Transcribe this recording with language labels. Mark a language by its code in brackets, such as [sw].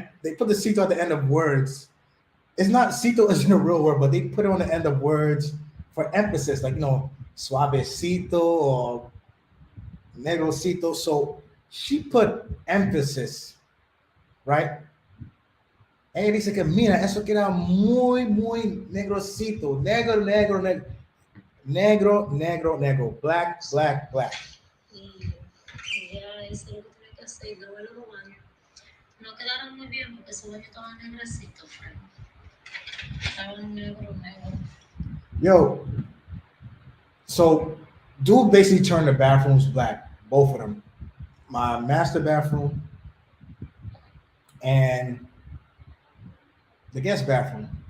[en] They put the cito at the end of words. It's not cito isn't a real word, but they put it on the end of words for emphasis, like suavecito or negrosito. So she put emphasis, right? [es] Ella dice que mira, eso queda muy, muy negrosito, negro, negro, negro, negro, negro, negro, [en] black, black, black. [es] Y ella hizo lo que tenía que hacer y luego lo van. No quedaron muy bien porque su baño estaba negrecito, Frank. Estaban negro, negro. [en] Yo, so dude basically turned the bathrooms black, both of them. My master bathroom and the guest bathroom.